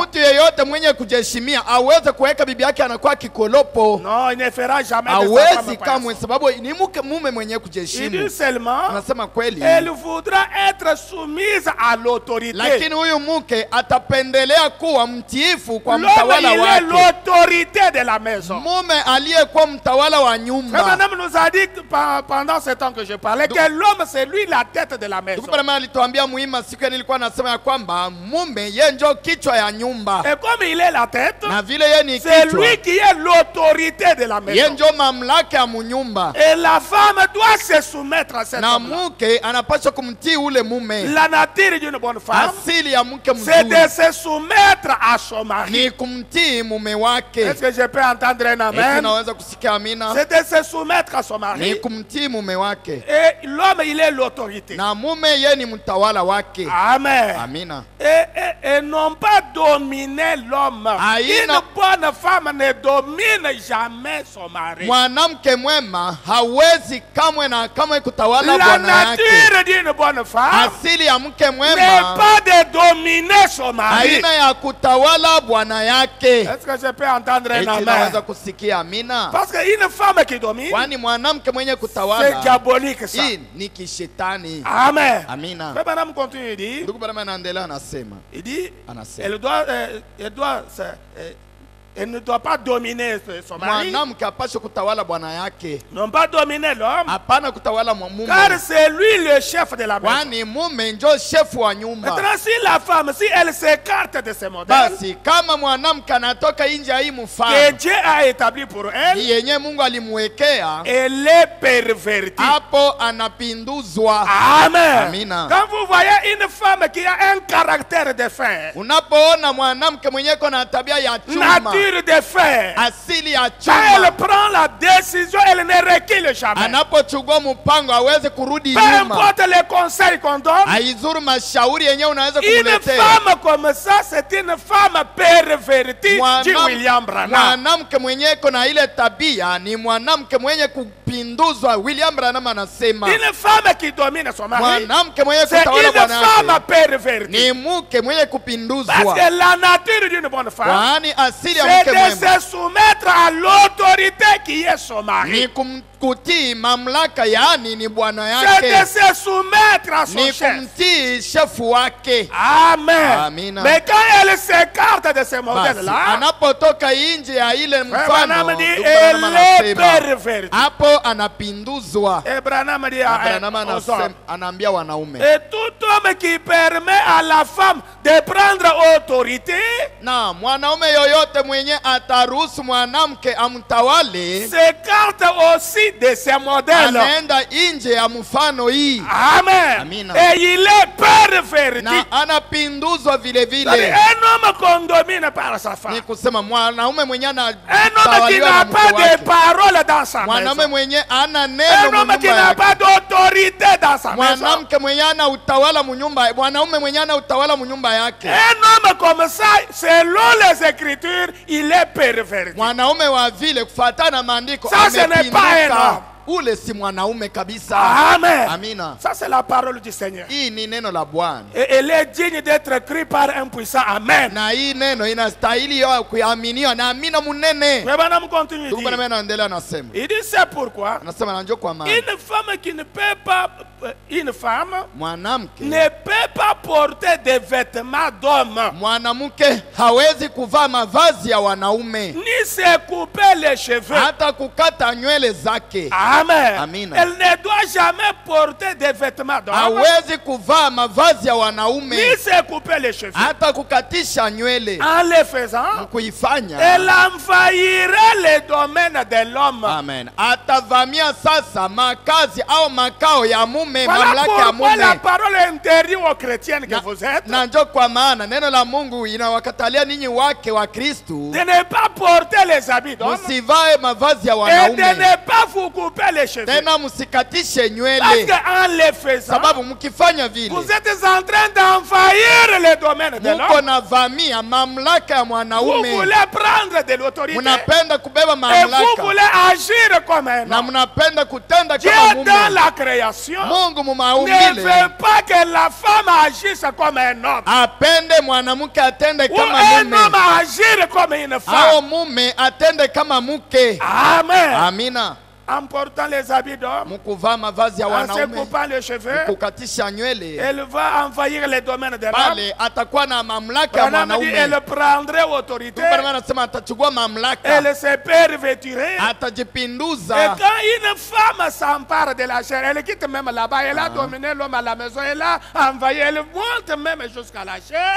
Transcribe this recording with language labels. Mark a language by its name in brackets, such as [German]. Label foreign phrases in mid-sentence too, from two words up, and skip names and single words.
[Swahili] Mtu yeyote mwenye kujiheshimia aweze kuweka bibi yake anakuwa kikolopo. [French] Non, il ne fera jamais de sa femme paillasson. [Swahili] Kamwe, sababu ni mume mwenye kujiheshimu. [French] Il dit seulement, [Swahili] anasema kweli, [French] elle voudra être soumise à l'autorité. [Swahili] Lakini huyu mke atapendelea kuwa mtiifu kwa mtawala wake. [French] L'autorité de la maison. [Swahili] Mume aliyekuwa mtawala wa nyumba. [French] Madame nous a dit pendant ce temps que je parlais que l'homme c'est lui la tête de la maison. [Swahili] Bwana alituambia muhimu siku nilikuwa nasema ya kwamba mume yeye ndio kichwa ya nyumba. [French] Et comme il est la tête, [Swahili] na vile yeye ni kichwa, [French] c'est lui qui est l'autorité de la maison. [Swahili] Yeye ndio mamlaka ya munyumba. [French] Et la femme doit se soumettre à cet homme. [Swahili] Na mke anapaswa kumtii ule mume. [French] La nature d'une bonne femme, [Swahili] asili ya mke mzuri, [French] c'est de se soumettre à son mari. [Swahili] Ni kumtii mume wake. [French] Est-ce que je peux entendre un amen? [Swahili] Naweza kusikia amina. [French] C'est de se soumettre à son mari. [Swahili] Ni kumtii mume wake. [French] Et l'homme il est l'autorité. [Swahili] Na mume yeye ni mtawala wake. [French] Amen. [Swahili] Amina. [French] Et non pas dominer l'homme. Une bonne femme ne domine jamais son mari. [Swahili] Mwanamke mwema hawezi kamwe na kamwe kutawala bwana yake. [French] La nature d'une bonne femme, [Swahili] asili ya mke mwema, [French] n'est pas de dominer son mari. [Swahili] Haina ya kutawala bwana yake. [French] Est-ce que je peux entendre un amen? [Swahili] Naweza kusikia amina. [French] Parce qu'une femme qui domine, [Swahili] kwani mwanamke mwenye kutawala, [French] c'est diabolique ça. [Swahili] Ni kishetani. [French] Amen. [Swahili] Amina. [French] Mais madame continue, il dit, [Swahili] ndugu bwana anaendelea anasema, [French] il dit, elle ne doit pas dominer son mari. [Swahili] Mwanamke apashe kutawala bwana yake. [French] Non pas dominer l'homme. [Swahili] Hapana kutawala mume. [French] Car c'est lui le chef de la maison. [Swahili] Kwani mume ndio chef wa nyumba. [French] Maintenant si la femme, si elle s'écarte de ce modèle, [Swahili] basi kama mwanamke anatoka nje ya hii mfano [French] que Dieu a établi pour elle, [Swahili] yenye Mungu alimwekea, [French] elle est pervertie. [Swahili] Hapo anapinduzwa. [French] Amen. [Swahili] Amina. [French] Quand vous voyez une femme qui a un caractère de fer, [Swahili] unapoona mwanamke mwenye na tabia ya chuma, [French] de fer, [Swahili] asili ya chuma, [French] quand elle prend la décision, elle ne recule jamais. [Swahili] Anapochukua mpango hawezi kurudi nyuma. [French] Peu importe les conseils qu'on donne, [Swahili] haizuru mashauri yenyewe unaweza kumletea. [French] Une femme comme ça, c'est une femme pervertie, dit William Branham. [Swahili] Mwanamke mwenye na ile tabia ni mwanamke mwenye kupinduzwa. William Branham anasema, [French] une femme qui domine son mari, [Swahili] mwanamke mwenye kutawala bwana yake, [French] c'est une femme pervertie. [Swahili] Ni mke mwenye kupinduzwa. [French] Parce que la nature d'une bonne femme, [Swahili] kwani asili ya [French] c'est de se soumettre à l'autorité qui est son mari. [Swahili] Ni kumtii mamlaka, yani ni bwana yake. [French] C'est de se soumettre à son chef. [Swahili] Ni kumtii chef wake. [French] Amen. [Swahili] Amina. [French] Mais quand elle s'écarte de ce modèle-là, [Swahili] anapotoka nje ya ile mfano, [French] elle est pervertie. [Swahili] Hapo anapinduzwa. [French] Branham dit [Swahili] anaambia wanaume, [French] et tout homme qui permet à la femme de prendre autorité, [Swahili] na mwanaume yoyote mwenye ataruhusu mwanamke amtawale, [French] s'écarte aussi de ce modèle. [Swahili] Anaenda nje ya mfano hii. [French] Amen. [Swahili] Amina. [French] Et il est perverti. [Swahili] Na anapinduzwa vile vile. [French] Un homme qu'on domine par sa femme. [Swahili] Ni kusema mwanaume mwenye [French] un homme qui n'a pas de parole dans sa maison. [Swahili] Mwanaume mwenye ana neno. [French] Un homme qui n'a pas d'autorité dans sa maison. [Swahili] Mwanamke mwenye ana utawala mu nyumba mwanaume mwenye ana utawala munyumba yake. [French] Un homme comme ça, selon les Écritures, il est perverti. [Swahili] Mwanaume wa vile kufuatana na maandiko [French] Ça, ce n'est pas un homme. [Swahili] Ule si mwanaume kabisa. [French] Amen. [Swahili] Amina. [French] Ça, c'est la parole du Seigneur. [Swahili] Hii ni neno la Bwana. [French] Et elle est digne d'être crue par un puissant. Amen. [Swahili] Na hii neno inastahili ya kuaminiwa na amina munene. [French] Mais madame continue. [Swahili] Ndugu bwana anaendelea anasema. [French] Il dit c'est pourquoi [Swahili] Anasema na njoo kwa maana. [French] une femme qui ne peut pas, une femme [Swahili] Mwanamke [French] ne peut pas porter des vêtements d'homme, [Swahili] mwanamke hawezi kuvaa mavazi ya wanaume [French] ni se couper les cheveux. [Swahili] hata kukata nywele zake. [French] Amen. [Swahili] Amina. [French] Elle ne doit jamais porter des vêtements d'homme, [Swahili] Hawezi kuvaa mavazi ya wanaume [French] ni se couper les cheveux. [Swahili] hata kukatisha nywele. [French] En le faisant, [Swahili] Kuifanya, [French] elle envahirait le domaine de l'homme. [Swahili] amen, atavamia sasa makazi au makao ya mume, [French] Voilà [Swahili] mamlaka ya [French] pourquoi la [Swahili] mume. [French] parole interdit aux chrétiennes que vous êtes [Swahili] Na njo kwa maana neno la Mungu inawakatalia ninyi wake wa Kristu [French] de ne pas porter les habits d'homme [Swahili] musivae mavazi ya [French] et de [Swahili] wanaume, [French] ne pas vous couper les cheveux. [Swahili] tena musikatishe [French] Parce [Swahili] nywele, [French] qu'en le faisant, [Swahili] sababu mkifanya vile [French] vous êtes en train d'envahir le domaine de [Swahili] muko [French] l'homme. [Swahili] na vamia mamlaka ya [French] Vous [Swahili] mwanaume, [French] voulez prendre de l'autorité [Swahili] munapenda kubeba [French] et vous [Swahili] mamlaka [French] voulez agir comme un [Swahili] na [French] homme. [Swahili] munapenda kutenda [French] Dieu [Swahili] kama [French] dans [Swahili] mume. [French] la création [Swahili] Mungu [French] ne [Swahili] mumaumbile [French] veut pas que la femme agisse comme un homme. [Swahili] apende mwanamke atende [French] Ou [Swahili] kama [French] un [Swahili] mume, [French] homme agir comme une [Swahili] au [French] femme. [Swahili] mume atende kama mke. [French] Amen. [Swahili] Amina. [French] En portant les habits d'homme, [Swahili] Mkuvaa mavazi ya [French] en se [Swahili] wanaume, [French] coupant les cheveux, [Swahili] kukatisha nywele, [French] elle va envahir le domaine de l'homme. [Swahili] pale atakuwa na mamlaka ya [French] Branham dit, elle [Swahili] mwanaume. [French] prendrait autorité, [Swahili] Bwana anasema atachukua mamlaka, [French] elle se pervertirait. [Swahili] atajipinduza. [French] Et quand une femme s'empare de la chair, elle quitte même là-bas, elle a dominé l'homme à la maison, elle a envahi, elle monte même jusqu'à la chair